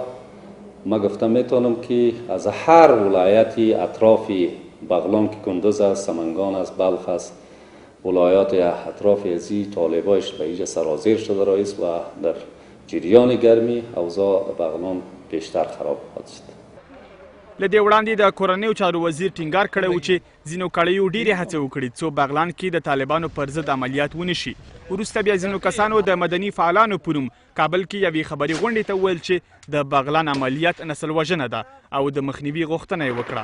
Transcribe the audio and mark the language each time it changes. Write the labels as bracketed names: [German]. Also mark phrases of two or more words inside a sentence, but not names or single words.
[Persian] ما گفته میتونم که از هر ولایتی اطراف بغلان که کندز است، سمنگان است، بلخ است، ولایات اطراف ازی طالبایش به اینجا سرازیر شده رئیس و در جریان گرمی اوضاع بغلان بیشتر خراب خواهد شد. [Pashto] له دې وړاندې د کورنیو چارو وزیر ټینګار کړی و چې ځینو کړیو ډېرې هڅې وکړي څو باغلان کې د طالبانو پر ضد عملیات ونشي. وروسته بیا ځینو کسانو د مدني فعالانو په نوم کابل کې یوې خبري غونډې ته وویل چې د باغلان عملیات نسل وژنه ده او د مخنیوي غوښتنه یې وکړه.